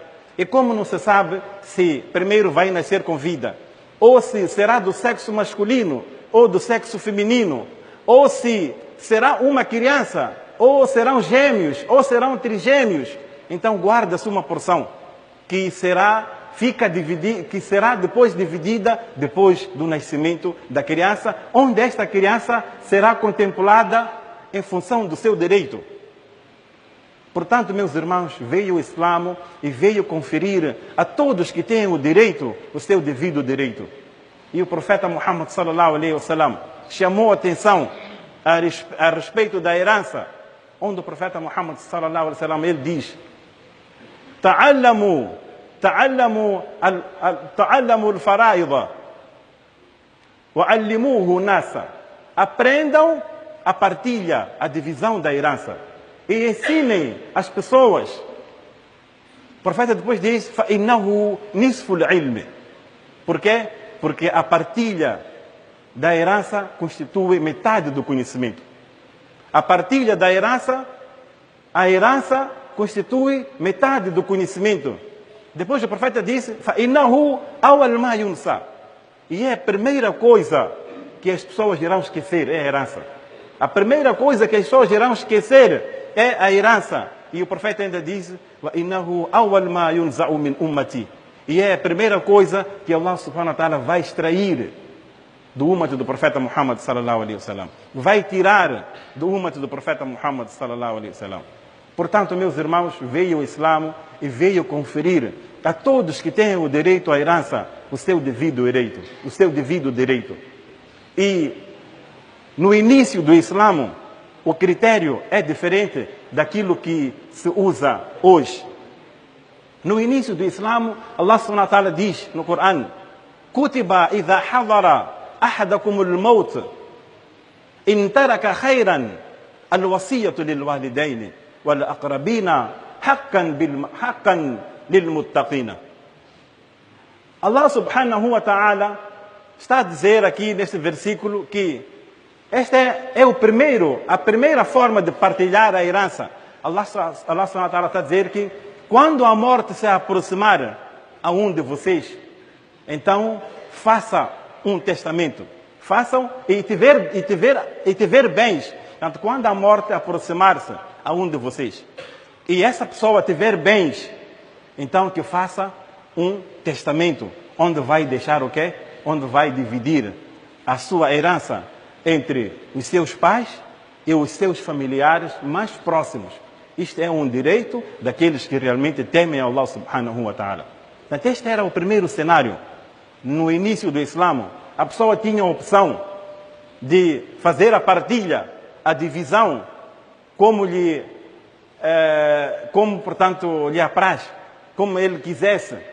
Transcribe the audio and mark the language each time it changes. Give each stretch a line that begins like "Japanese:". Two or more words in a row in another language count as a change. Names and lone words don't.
Portuguese: E como não se sabe se primeiro vai nascer com vida, ou se será do sexo masculino ou do sexo feminino, ou se será uma criança, ou serão gêmeos, ou serão trigêmeos, então guarda-se uma porção que será depois dividida depois do nascimento da criança, onde esta criança será contemplada em função do seu direito. Portanto, meus irmãos, veio o Islã e veio conferir a todos que têm o direito, o seu devido direito. E o profeta Muhammad
Arabic: صلى الله عليه وسلم
Portuguese: chamou a atenção a respeito da herança, onde o profeta Muhammad
Arabic: صلى الله عليه وسلم
Portuguese: ele diz:
Arabic: تعلموا الفرائض وعلموه الناس.
Portuguese: Aprendam a partilha, a divisão da herança e ensinem as pessoas. O profeta depois diz:
Arabic: فإنه نصف العلم.
Portuguese: Por quê? Porque a partilha da herança constitui metade do conhecimento. A partilha da herança, a herança constitui metade do conhecimento. Depois o profeta disse:
Arabic: فإنه أول ما ينسى.
Portuguese: E é a primeira coisa que as pessoas irão esquecer, é a herança. A primeira coisa que as pessoas irão esquecer é a herança. E o profeta ainda diz:
Arabic: وإنه أول ما ينزع من أمتي.
Portuguese: E é a primeira coisa que
Arabic: الله سبحانه وتعالى
Portuguese: vai extrair do umat do profeta Muhammad
Arabic: صلى الله عليه وسلم.
Portuguese: Vai tirar do umat do profeta Muhammad
Arabic: صلى الله عليه وسلم.
Portuguese: Portanto, meus irmãos, veio o Islã e veio conferir a todos que têm o direito à herança o seu devido direito, o seu devido direito. E no início do Islã, o critério é diferente daquilo que se usa hoje. No início do Islã,
Arabic: الله سبحانه وتعالى
Portuguese: diz no Corão:
Arabic: كتب إذا حضر أحدكم الموت إن ترك خيرا الوصية للوالدين والأقربين حقا للمتقين. الله سبحانه وتعالى
Portuguese: está a dizer aqui neste versículo que esta é a primeira forma de partilhar a herança.
Arabic: الله سبحانه وتعالى
Portuguese: está a dizer que quando a morte se aproximar a um de vocês, então faça um testamento. Façam e tiver bens. Portanto, quando a morte aproximar-se a um de vocês, e essa pessoa tiver bens, então que faça um testamento, onde vai deixar o quê? Onde vai dividir a sua herança entre os seus pais e os seus familiares mais próximos. Isto é um direito daqueles que realmente temem
Arabic: الله سبحانه وتعالى.
Portuguese: Então, este era o primeiro cenário. No início do Islã, a pessoa tinha a opção de fazer a partilha, a divisão, portanto, lhe apraz, como ele quisesse.